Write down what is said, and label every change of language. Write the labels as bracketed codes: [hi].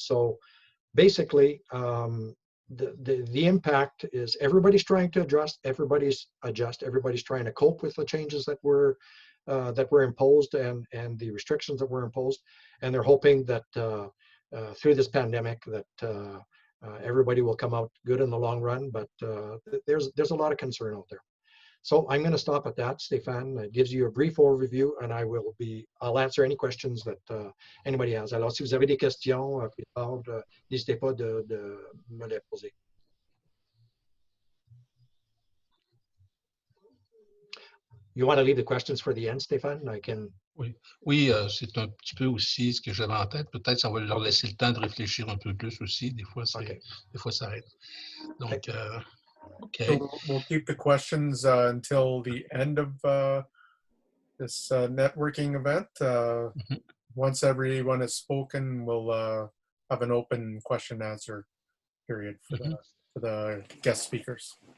[en] So basically, the impact is everybody's trying to adjust, everybody's trying to cope with the changes that were imposed and the restrictions that were imposed, and they're hoping that through this pandemic that everybody will come out good in the long run. But there's a lot of concern out there. So I'm going to stop at that. Stéphane, it gives you a brief overview, and I'll answer any questions that anybody has. [fr] Alors, si vous avez des questions, plus tard, n'hésitez pas de me les poser. [en] You want to leave the questions for the end, Stéphane? I can. [fr] Oui, c'est un petit peu aussi ce que j'avais en tête. Peut-être ça va leur laisser le temps de réfléchir un peu plus aussi. Des fois, ça aide. Donc, okay. [en] So we'll keep the questions until the end of this networking event. Once everyone has spoken, we'll have an open question and answer period for the guest speakers.